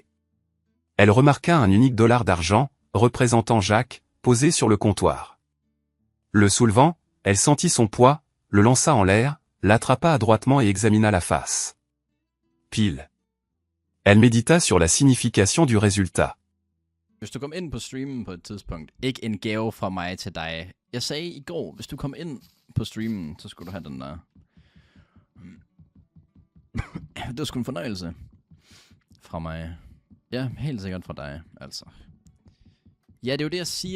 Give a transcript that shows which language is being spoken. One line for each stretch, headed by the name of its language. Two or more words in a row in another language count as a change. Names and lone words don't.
French: Elle remarqua un unique dollar d'argent, représentant Jacques, posé sur le comptoir. Le soulevant, elle sentit son poids, le lança en l'air, l'attrapa adroitement et examina la face. Pile. Elle médita sur la signification du résultat.
Danish: Hvis du kom ind på streamen på et tidspunkt, ikke en gave fra mig til dig. Jeg sagde i går, hvis du kom ind på streamen, så skulle du have den der. Det var sgu en fornøjelse fra mig. Ja, helt sikkert fra dig, altså. Ja, det er jo det, jeg siger, Nana.